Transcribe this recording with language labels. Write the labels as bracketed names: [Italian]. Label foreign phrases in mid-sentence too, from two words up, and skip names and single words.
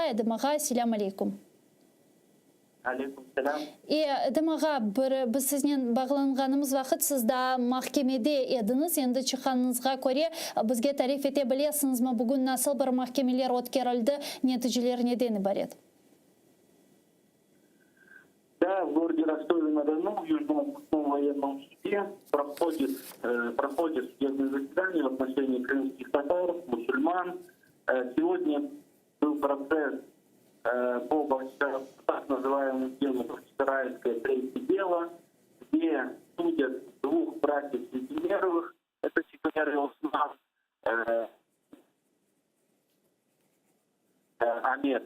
[Crimean Tatar] Edemağa selam aleyküm. Aleyküm selam. Edemağa biz sizinle bağlanganımız vakit siz da mahkemede ediniz. Endi çıkanınızga göre bizge tarif ete bilesiniz mi bugün nasıl bir mahkemeler o'tkerildi, neticeler neden ibaret? [Russian] Да, в городе Ростове-на-Дону, в Южном окружном военном суде проходит судебное заседание в отношении крымских татар, мусульман. Сегодня был процесс по так называемому делу Бахчисарайское третье дело, где судят двух братьев Сентимеровых, это Тихомир и Осман Амета.